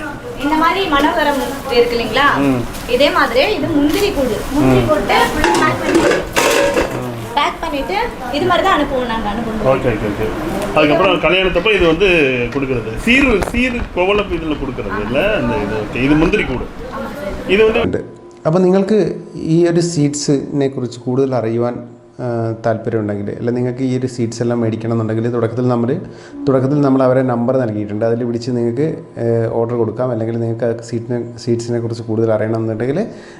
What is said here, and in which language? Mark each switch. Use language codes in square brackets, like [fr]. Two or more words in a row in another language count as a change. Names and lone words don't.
[ta] இந்த மாதிரி மனோகரம் இருக்கு இல்லைங்களா, இதே மாதிரி இது முந்திரி கூடு. முந்திரி போட்டு பேக் பண்ணிட்டு இது மாதிரி தான் அனுப்புவோம் நாங்கள். அனுப்புவோம். ஓகே ஓகே ஓகே. அதுக்கப்புறம் கல்யாணத்தப்போ இது வந்து கொடுக்குறது சீர் கோவலப்பு இதில் கொடுக்குறது இல்லை அந்த ഇത്. [ml] ഓക്കെ. ഇത് മുന്തിരി കൂട്. ഇത് வந்து അപ്പോൾ നിങ്ങൾക്ക് ഈ ഒരു സീഡ്സിനെ കുറിച്ച് കൂടുതൽ അറിയുവാൻ താല്പര്യമുണ്ടെങ്കിൽ, അല്ലെങ്കിൽ നിങ്ങൾക്ക് ഈ ഒരു സീഡ്സ് എല്ലാം മേടിക്കണം എന്നുണ്ടെങ്കിൽ തുടക്കത്തിൽ നമ്മൾ അവരെ നമ്പർ നൽകിയിട്ടുണ്ട്. അതിൽ വിളിച്ച് നിങ്ങൾക്ക് ഓർഡർ കൊടുക്കാം. അല്ലെങ്കിൽ നിങ്ങൾക്ക് സീഡ്സിനെ കുറിച്ച് കൂടുതൽ അറിയണമെന്നുണ്ടെങ്കിൽ അവരെ വിളിക്കാം.